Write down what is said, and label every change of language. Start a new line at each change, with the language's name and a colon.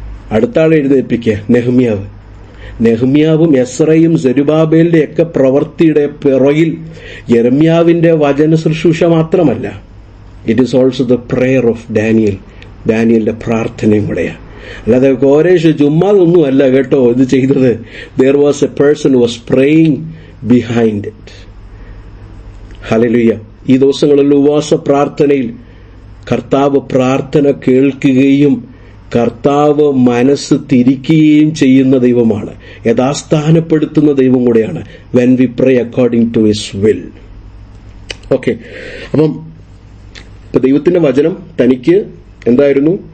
Malayalam: അടുത്ത ആളെ എഴുന്നേൽപ്പിക്കുക നെഹമ്യാവും എസ്രയും സെരുബാബേലിന്റെ ഒക്കെ പ്രവൃത്തിയുടെ പിറകിൽ യെരമ്യാവിന്റെ വചന ശുശ്രൂഷ മാത്രമല്ല,
English: it is also the prayer of
Malayalam: ഡാനിയലിന്റെ പ്രാർത്ഥനയും കൂടെയാണ്. അല്ലാതെ കോരേഷ് ചുമ്മാതൊന്നുമല്ല കേട്ടോ ഇത് ചെയ്തത്.
English: there was a person who was praying behind it.
Malayalam: Hallelujah. ഈ ദിവസങ്ങളിൽ ഉപവാസ പ്രാർത്ഥനയിൽ കർത്താവ് പ്രാർത്ഥന കേൾക്കുകയും കർത്താവ് മനസ്സ് തിരിക്കുകയും ചെയ്യുന്ന ദൈവമാണ്, യഥാസ്ഥാനപ്പെടുത്തുന്ന ദൈവം കൂടെയാണ്.
English: When we pray according to his will.
Malayalam: Okay, അപ്പം ദൈവത്തിന്റെ വചനം തനിക്ക് എന്തായിരുന്നു?